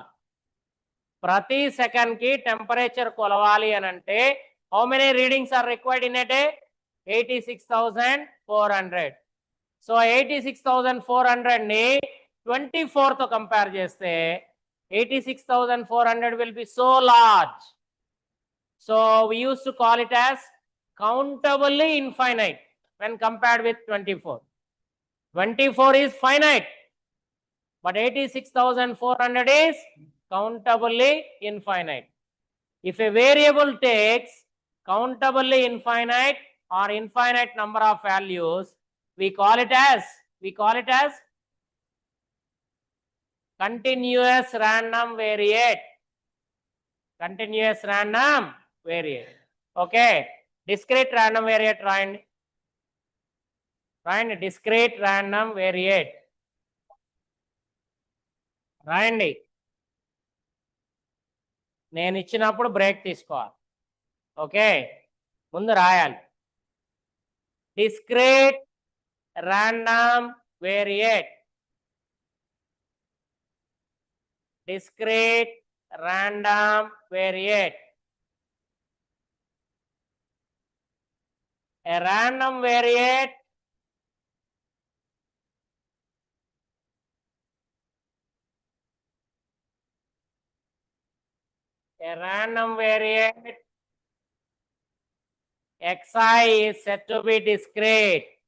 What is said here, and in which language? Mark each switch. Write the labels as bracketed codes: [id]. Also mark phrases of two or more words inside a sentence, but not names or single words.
[te] ప్రతి సెకండ్కి టెంపరేచర్ కొలవాలి అని అంటే [en] how many readings are required in a day? [te] 86,400. సో 86,400ని 24తో కంపేర్ చేస్తే 86,400 [en] will be so large. So we used to call it as countably infinite when compared with 24. 24 is finite, but 86,400 is countably infinite. If a variable takes countably infinite or infinite number of values, we call it as continuous random variate. Continuous random variate. Okay, discrete random variate రాయండి. Discrete random variate రాయండి. [te] నేను ఇచ్చినప్పుడు బ్రేక్ తీసుకోవాలి. ఓకే, ముందు రాయాలి. [en] Discrete random variate. Discrete random variate. A random variate xi is said to be discrete.